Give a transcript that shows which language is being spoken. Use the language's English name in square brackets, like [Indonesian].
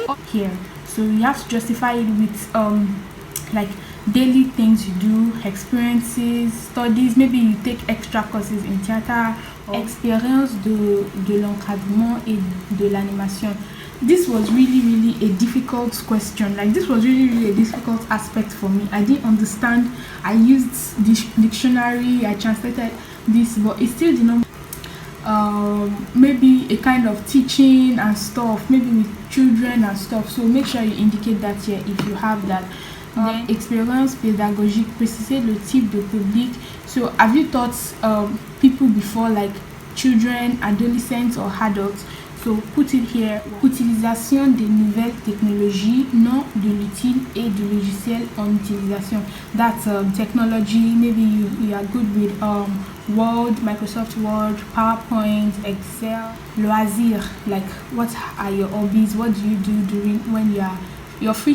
[English] Here, so you have to justify it with like daily things you do, experiences, studies. Maybe you take extra courses in theater. [French] Expérience de l'encadrement et de l'animation. [English] This was really a difficult question. Like, this was really a difficult aspect for me. I didn't understand. I used this dictionary, I translated this, but it still did not. Maybe a kind of teaching and stuff, maybe with children and stuff. So make sure you indicate that here if you have that. [French] Then expérience pédagogique, préciser le type de public. [English] So have you taught people before, like children, adolescents or adults? So put it here. [French] Utilisation des nouvelles technologies, nom de l'outil et du logiciel en utilisation. [English] That's technology. Maybe you are good with Word, Microsoft Word, PowerPoint, Excel. Loisirs, like what are your hobbies? What do you do during when you're free?